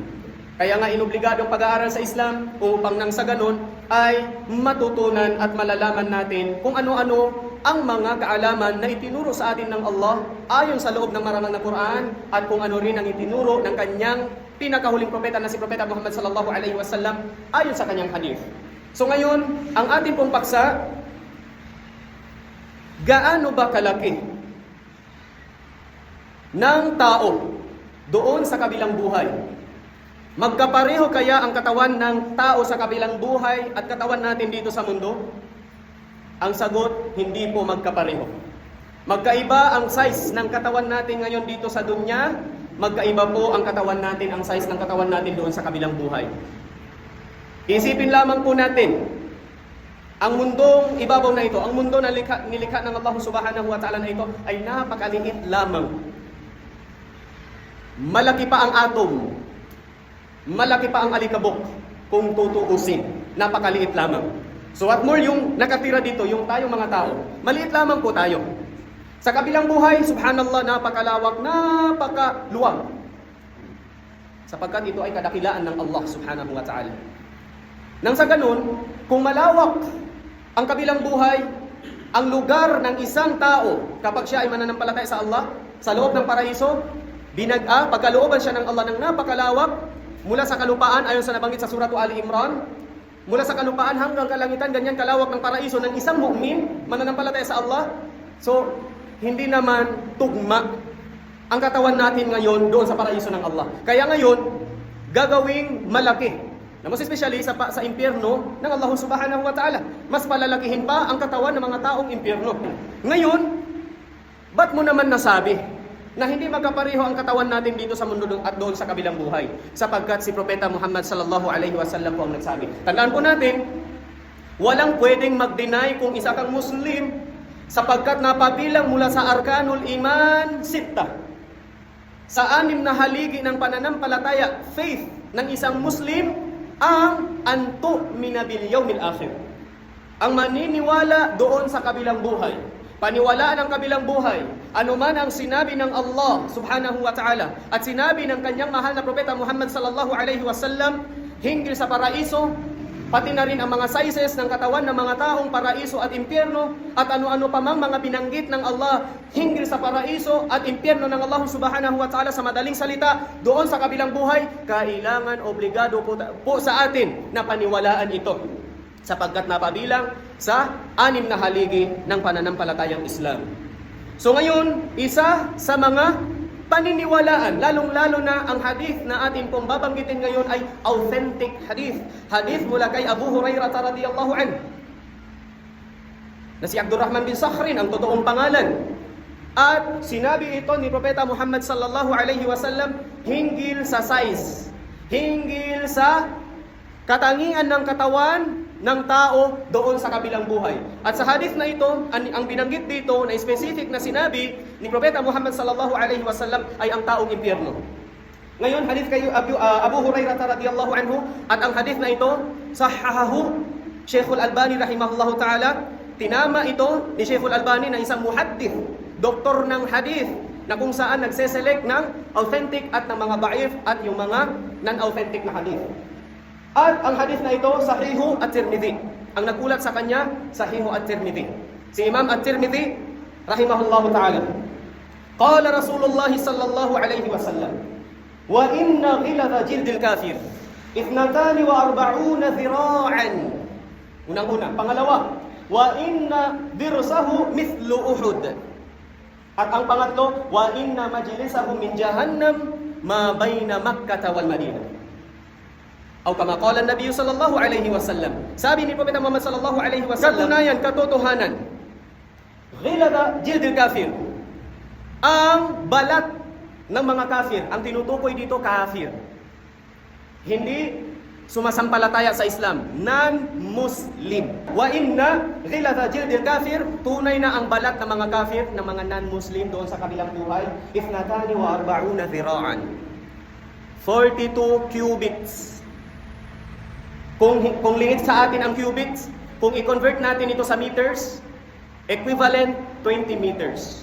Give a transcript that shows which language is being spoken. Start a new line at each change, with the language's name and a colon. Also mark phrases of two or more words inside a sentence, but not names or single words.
Filipino: Kaya nga inobligado ang pag-aaral sa Islam upang nang sa ganun ay matutunan at malalaman natin kung ano-ano ang mga kaalaman na itinuro sa atin ng Allah ayon sa loob ng marangal na Quran at kung ano rin ang itinuro ng kanyang pinakahuling propeta na si Propeta Muhammad
Arabic: صلى الله عليه وسلم
Filipino: ayon sa kanyang hadith. So ngayon, ang ating pong paksa, gaano ba kalaki ng tao doon sa kabilang buhay? Magkapareho kaya ang katawan ng tao sa kabilang buhay at katawan natin dito sa mundo? Ang sagot, hindi po magkapareho. Magkaiba ang size ng katawan natin ngayon dito sa dunya, magkaiba po ang katawan natin, ang size ng katawan natin doon sa kabilang buhay. Isipin lamang po natin, ang mundong ibabaw na ito, ang mundo na nilikha ng Allah
Arabic: سبحانه وتعالى
Filipino: na ito ay napakaliit lamang. Malaki pa ang atom, malaki pa ang alikabok kung tutuusin. Napakaliit lamang.
English: So what more
Filipino: yung nakatira dito, yung tayong mga tao, maliit lamang po tayo. Sa kabilang buhay, subhanallah, napakalawak, napakaluwag. Sapagkat ito ay kadakilaan ng Allah
Arabic: سبحانه وتعالى.
Filipino: Nang sa ganun, kung malawak ang kabilang buhay, ang lugar ng isang tao kapag siya ay mananampalataya sa Allah, sa loob ng paraiso, pagkalooban siya ng Allah ng napakalawak, mula sa kalupaan, ayon sa nabanggit sa suratu Ali Imran, mula sa kalupaan hanggang kalangitan, ganyan kalawak ng paraiso ng isang mu'min, mananampalataya sa Allah. So, hindi naman tugma ang katawan natin ngayon doon sa paraiso ng Allah. Kaya ngayon, gagawing malaki, na mas especially sa impyerno ng Allah
Arabic: سبحانه وتعالى.
Filipino: Mas palalakihin pa ang katawan ng mga taong impyerno. Ngayon, ba't mo naman nasabi na hindi magkapareho ang katawan natin dito sa mundo at doon sa kabilang buhay? Sapagkat si Propeta Muhammad
Arabic: صلى الله عليه وسلم
Filipino: po ang nagsabi. Tandaan po natin, walang pwedeng mag-deny kung isa kang Muslim sapagkat napabilang mula sa
Arabic: أركان الإيمان الستة.
Filipino: Sa 6 na haligi ng pananampalataya, faith ng isang Muslim, ang
Arabic: أن تؤمن باليوم الآخر.
Filipino: Ang maniniwala doon sa kabilang buhay. Paniwalaan ang kabilang buhay, anuman ang sinabi ng Allah
Arabic: سبحانه وتعالى
Filipino: at sinabi ng kanyang mahal na Propeta Muhammad
Arabic: صلى الله عليه وسلم
Filipino: hinggil sa paraiso, pati na rin ang mga sizes ng katawan ng mga taong paraiso at impyerno at ano-ano pa mang mga binanggit ng Allah hinggil sa paraiso at impyerno ng Allah
Arabic: سبحانه وتعالى
Filipino: sa madaling salita doon sa kabilang buhay, kailangan obligado po sa atin na paniwalaan ito sapagkat napabilang sa 6 na haligi ng pananampalatayang Islam. So ngayon, isa sa mga paniniwalaan, lalong-lalo na ang hadith na atin pong babanggitin ngayon ay
English: authentic hadith.
Filipino: Hadith mula kay Abu Hurairah
Arabic: رضي الله عنه,
Filipino: na si Abdurrahman bin Sakhrin ang totoong pangalan. At sinabi ito ni Propeta Muhammad
Arabic: صلى الله عليه وسلم
Filipino: hinggil sa size, hinggil sa katangian ng katawan ng tao doon sa kabilang buhay. At sa hadith na ito, ang binanggit dito na specific na sinabi ni Propeta Muhammad
Arabic: صلى الله عليه وسلم
Filipino: ay ang taong impyerno. Ngayon, hadith kay Abu Hurairah
Arabic: رضي الله عنه,
Filipino: at ang hadith na ito,
Arabic: صححه الشيخ الألباني رحمه الله تعالى.
Filipino: Tinama ito ni Sheikhul Albani na isang muhaddith, doktor ng hadith, na kung saan nagseselect ng authentic at ng mga da'if at yung mga non-authentic na hadith. At ang hadith na ito, Sahihu at-Tirmidhi. Ang nagulat sa kanya, Sahihu at-Tirmidhi. Si Imam at-Tirmidhi,
Arabic: رحمه الله تعالى. قال رسول الله صلى الله عليه وسلم، وإن غلظ جلد الكافر 42 ذراعا.
Filipino: Unang-una. Pangalawa,
Arabic: وإن ضرسه مثل أحد.
Filipino: At ang pangatlo,
Arabic: وإن مجلسه من جهنم ما بين مكة والمدينة. أو كما قال النبي صلى الله عليه وسلم.
Filipino: Sabi ni Propeta Muhammad
Arabic: صلى الله عليه وسلم,
Filipino: katunayan, katotohanan,
Arabic: غلظ جلد الكافر.
Filipino: Ang balat ng mga kafir, ang tinutukoy dito kafir. Hindi sumasampalataya sa Islam, non-Muslim.
Arabic: وإن غلظ جلد الكافر,
Filipino: tunay na ang balat ng mga kafir, ng mga non-Muslim doon sa kabilang buhay, 42 dhira'an. 42 cubits. Kung lingid sa atin ang cubits, kung i-convert natin ito sa meters, equivalent 20 meters.